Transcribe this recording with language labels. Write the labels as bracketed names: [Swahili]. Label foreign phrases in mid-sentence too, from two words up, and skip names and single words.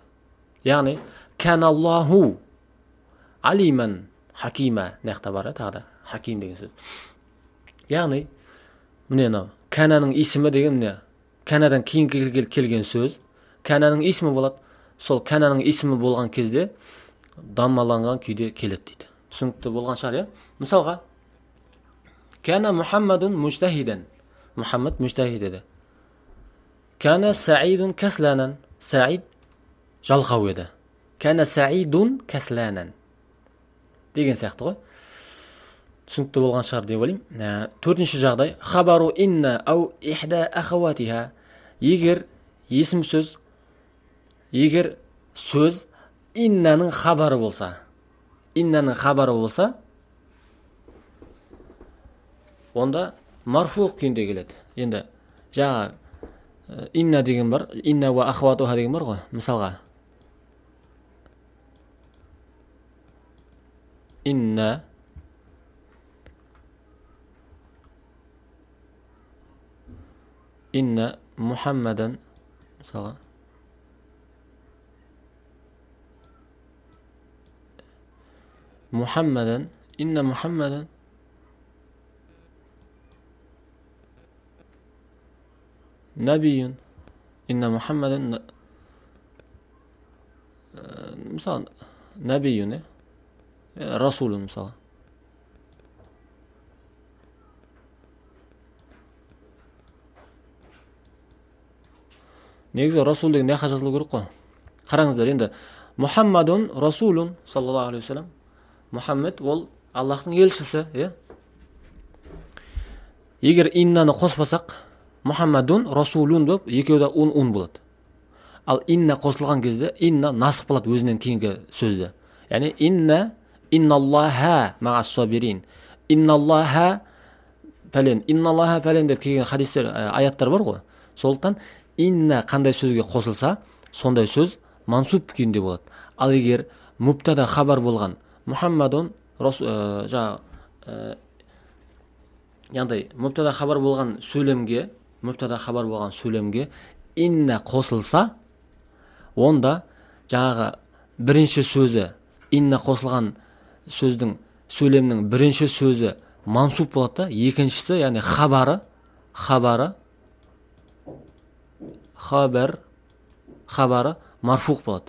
[Kazakh] Яғни [Arabic] كان الله عليما حكيما [Kazakh] нақта бар, тағы хаким деген сөз. Яғни міне кананың исімі деген канадан кейін келген сөз, кананың исімі болады. Сол кананың исімі болған кезде даммаланған күйде келеді дейді. Түсінікті болған шығар, мысалға [Arabic] كان محمد مجتهدا. [Kazakh] Мухаммад мужтахид еді. [Arabic] كان سعيد كسلانا. [Kazakh] Саид жалқау еді. [Arabic] كان سعيد كسلانا [Kazakh] деген сияқты ғой. Түсінікті болған шығар деп ойлаймын. 4-ші жағдай, [Arabic] خبر إن أو إحدى أخواتها. [Kazakh] Егер сөз иннаның хабары болса, онда марфу күйінде келеді. Енді жаңа инна деген бар, [Arabic] إن وأخواتها [Kazakh] деген бар ғой. [Arabic] Мысалға إن محمدا مثلا محمدا إن محمدا نبي إن محمدا مثلا نبي رسول мысалы. [Kazakh] Негізі Расул деген неқа жазылу керек қой. Қараңыздар, енді [Arabic] محمد رسول صلى الله عليه وسلم. [Kazakh] Мұхаммед ол Аллахтың елшісі, Егер иннаны қоспасақ, [Arabic] محمد رسول [Kazakh] деп екеуі де ун болады. Ал инна қосылған кезде инна насық болады өзінен кейінгі сөзді. Yani inna [Arabic] إن الله مع الصابرين. [Kazakh] Инналлаха пәлен, инналлаха пәлен деп келген хадистер, аяттар бар ғой. Сондықтан инна қандай сөзге қосылса, сондай сөз мансуб күйінде болады. Ал егер мубтада хабар болған Мухаммадун яғни мубтада хабар болған сөйлемге инна қосылса, онда жаңағы бірінші сөзі, инна қосылған сөйлемнің бірінші сөзі мансуб болады да, екіншісі, яғни хабары марфуқ болады.